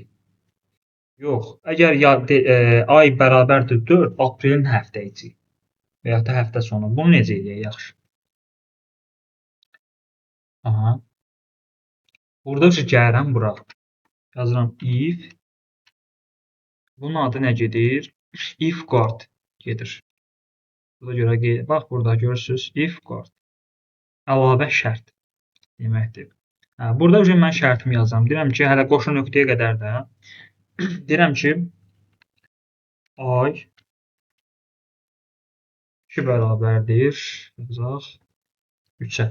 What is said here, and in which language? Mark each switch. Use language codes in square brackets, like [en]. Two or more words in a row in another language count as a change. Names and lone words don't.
[az] Yox, əgər ay bərabərdir 4, aprelin həftə içi və ya da həftə sonu. Bunu necə edək yaxşı? Burada gəlirəm bura. Yazıram if. Bunun adı nə gedir? [en] If guard [az] gedir. Burada görə bax burada görürsüz [en] if guard. [az] Əlavə şərt deməkdir. Burada mən şərtimi yazıram. Deyirəm ki, hələ qoşu nöqtəyə qədər də deyirəm ki, ay 2 bərabərdir, yazaq 3-ə.